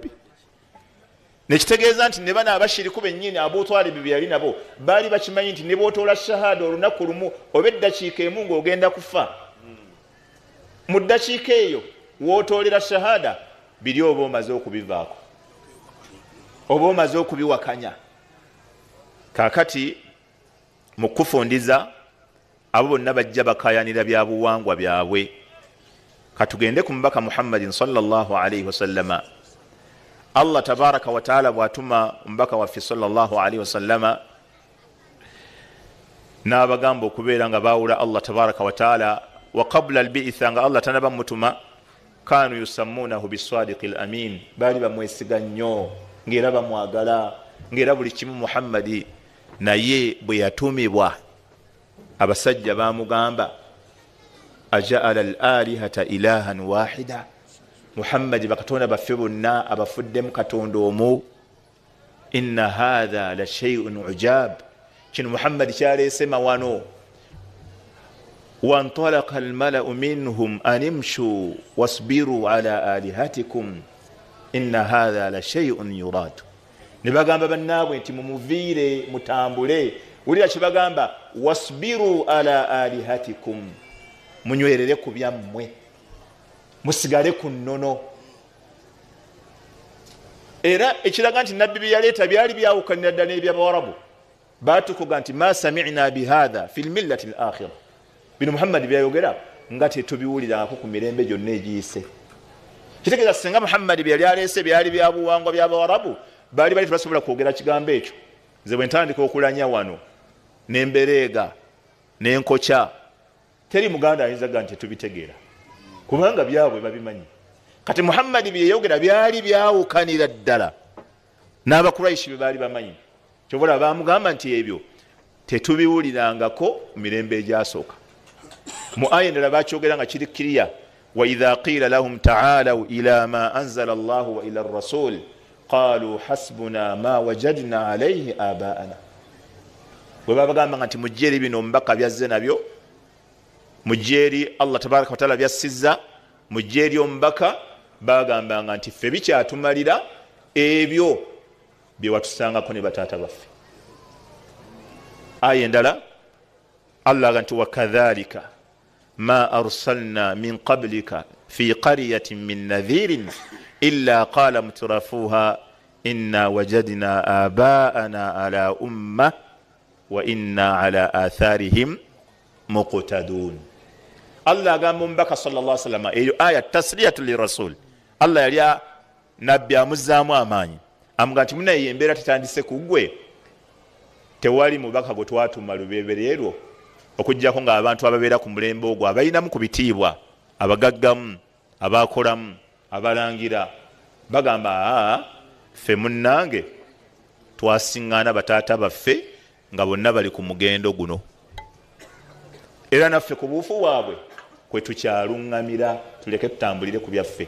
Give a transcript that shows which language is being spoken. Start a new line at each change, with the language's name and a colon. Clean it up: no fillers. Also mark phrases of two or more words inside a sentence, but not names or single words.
Ganda: Nekitegeeza nti ne bana abashiriku bennyini Abu Talib be yali nabo baali bakimanyi nti ne bw'otoola shahada olunaku lumu oba eddakiika emu ng'ogenda kufa, mu ddakiika eyo w'otoolera shahada biri oba omaze okubivaako, oba omaze okubiwakanya. Kaakati mu kufundiza abo bonna bajja bakayanira bya buwangwa byabwe. Katugende ku mubaka Muhammadin
Arabic: صلى الله عليه وسلم. الله تبارك وتعالى
Ganda: bw'atuma omubaka waffe
Arabic: صلى الله عليه وسلم
Ganda: n'abagamba okubeera nga baawula
Arabic: الله تبارك وتعالى. وقبل البعثة,
Ganda: nga Allah tanaba mutuma,
Arabic: كانوا يسمونه بالصادق الأمين,
Ganda: baali bamwesiga nnyo ng'era bamwagala ng'era buli kimu Muhammadi. Naye bwe yatumibwa abasajja bamugamba,
Arabic: أجعل الآلهة إلها واحدا,
Ganda: Muhammadi bakatonda baffe bonna abafuddemu katonda omu.
Arabic: إن هذا لشيء عجاب,
Ganda: kino Muhammadi kyaleese mawano.
Arabic: وانطلق الملأ منهم أن امشوا واصبروا على آلهتكم إن هذا لشيء يراد.
Ganda: Ne bagamba bannaabwe nti mumuviire mutambule. Wulira kye bagamba,
Arabic: واصبروا على آلهتكم,
Ganda: munywerere ku byammwe, musigale ku nnono. Era ekiraga nti nabbi bye yaleeta byali byawukanira ddala eby'Abawarabu. Baatukuga nti
Arabic: ما سمعنا بهذا في الملة الآخرة,
Ganda: bino Muhammadi byayogera nga tetubiwulirako ku mirembe gyonna egiyise. Kitegeeza singa Muhammadi bye yali aleese byali byabuwangwa by'Abawarabu, baali bali tebasobola kwogera kigambo ekyo. Nze bwe ntandika okulanya wano n'embereega n'enkokya, teri muganda ayinzaga nti tubitegeera kubanga byabwe babimanyi. Kati Muhammadi bye yayogera byali byawukanira ddala n'Abakuraishi bye baali bamanyi. Kyobola bamugamba nti ebyo tetubiwulirangako mu mirembe egyasooka. Mu aya endala bakyogera nga kiri kiriya,
Arabic: وإذا قيل لهم تعالوا إلى ما أنزل الله وإلى الرسول قالوا حسبنا ما وجدنا عليه آباءنا.
Ganda: Bwe babagamba nti mujjeeri bino omubaka byazze nabyo, mujjeeri
Arabic: الله تبارك وتعالى
Ganda: byassizza, mujjeeri omubaka, bagambanga nti ffe bikyatumalira ebyo bye watusangako ne bataata baffe. Aya endala Allah aga nti
Arabic: وكذلك ما أرسلنا من قبلك في قرية من نذير إلا قال مترفوها إنا وجدنا آباءنا على أمة وإنا على آثارهم مقتدون.
Ganda: Allah agamba omubaka
Arabic: صلى الله عليه وسلم,
Ganda: eyo aya
Arabic: تسلية للرسول.
Ganda: Allah yali nabbi amuzzaamu amaanyi, amuga nti munaye embeera tetandise ku ggwe, tewali mubaka gwe twatuma lubeebererwo okuggyako ng'abantu ababeera ku mulembe ogwo abalinamu ku bitiibwa, abagaggamu, abakolamu, abalangira, bagamba ffe munnange twasiŋŋaana bataata baffe nga bonna bali ku mugendo guno, era naffe ku buufu bwabwe kwe tukyaluŋŋamira, tuleke tutambulire ku byaffe.